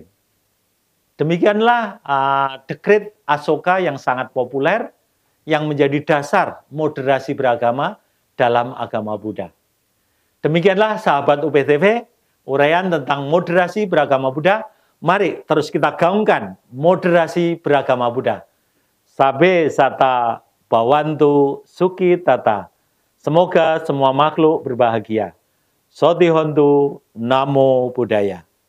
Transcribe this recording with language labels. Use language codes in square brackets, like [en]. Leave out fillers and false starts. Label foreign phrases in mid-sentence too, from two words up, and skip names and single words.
[id] Demikianlah dekret Asoka yang sangat populer, yang menjadi dasar moderasi beragama dalam agama Buddha. Demikianlah sahabat UPTV, uraian tentang moderasi beragama Buddha. Mari terus kita gaungkan moderasi beragama Buddha. [pi] Sabe sata bawantu suki tata. [id] Semoga semua makhluk berbahagia. [pi] Soti hontu, namo buddhaya.